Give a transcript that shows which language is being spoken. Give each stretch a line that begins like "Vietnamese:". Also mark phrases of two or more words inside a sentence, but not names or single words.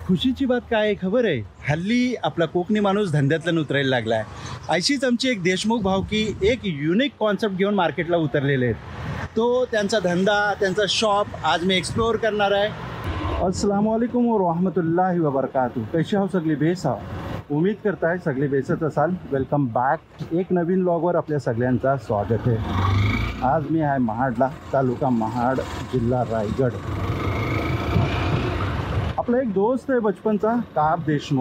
Marathi: खुशीची बात काय आहे खबर आहे, हल्ली आपला कोकणी माणूस धंद्यातला उतरायला लागला आहे. अशीच आमची एक देशमुख भावकी एक युनिक कॉन्सेप्ट घेऊन मार्केटला उतरलेले आहेत. तो त्यांचा धंदा, त्यांचा शॉप आज मी एक्सप्लोअर करणार आहे.
Arabic: السلام عليكم و رحمة الله و بركاته.
Hindi: कैसे हो
Marathi: सगळे बेस आहो? उम्मीद करताय सगळे बेसच असाल.
English: welcome back.
Marathi: एक नवीन व्लॉगवर आपल्या सगळ्यांचा स्वागत आहे. आज मी आहे महाडला, तालुका महाड, जिल्हा रायगड. आपला एक दोस्त आहे बचपनचा, काब देशमुख.